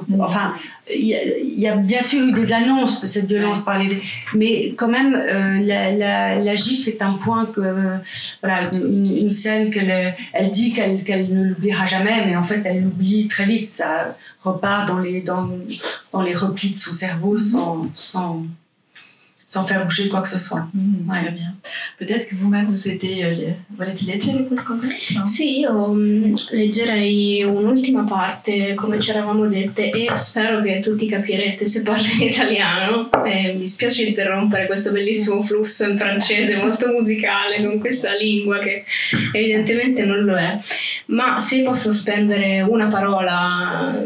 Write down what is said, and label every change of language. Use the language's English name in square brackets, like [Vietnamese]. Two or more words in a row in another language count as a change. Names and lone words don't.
[French] Enfin, il y a bien sûr eu des annonces de cette violence mais quand même, la gifle est un point une scène elle dit qu'elle ne l'oubliera jamais, mais en fait, elle l'oublie très vite. Ça repart dans les replis de son cerveau sans faire bouger quoi que ce soit. Très bien. Peut-être que vous-même [Italian] volete leggere qualcosa? No? Sì, io leggerei un'ultima parte, come ci eravamo dette, e spero che tutti capirete se parlo in italiano, e mi dispiace interrompere questo bellissimo flusso in francese molto musicale con questa lingua che evidentemente non lo è, ma se posso spendere una parola